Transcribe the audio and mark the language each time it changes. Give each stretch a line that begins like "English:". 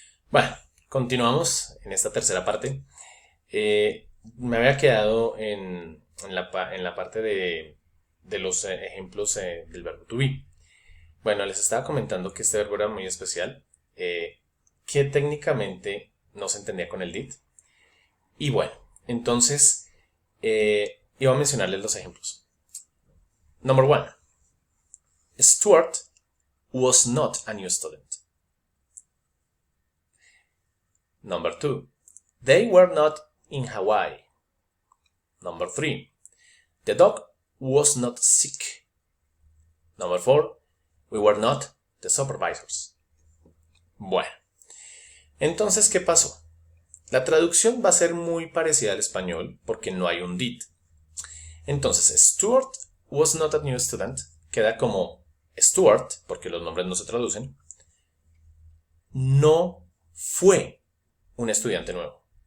Spanish: Bueno, continuamos en esta tercera parte. Me había quedado en la parte de los ejemplos del verbo to be. Bueno, les estaba comentando que este verbo era muy especial, que técnicamente no se entendía con el did. Y bueno, entonces iba a mencionarles los ejemplos.
English: Number one, Stuart was not a new student. Number two, they were not in Hawaii. Number three, the dog was not sick. Number four, we were not the supervisors.
Spanish: Bueno, entonces, ¿qué pasó? La traducción va a ser muy parecida al español porque no hay un did. Entonces,
English: Stuart was not a new student
Spanish: queda como Stuart, porque los nombres no se traducen, no fue un estudiante nuevo.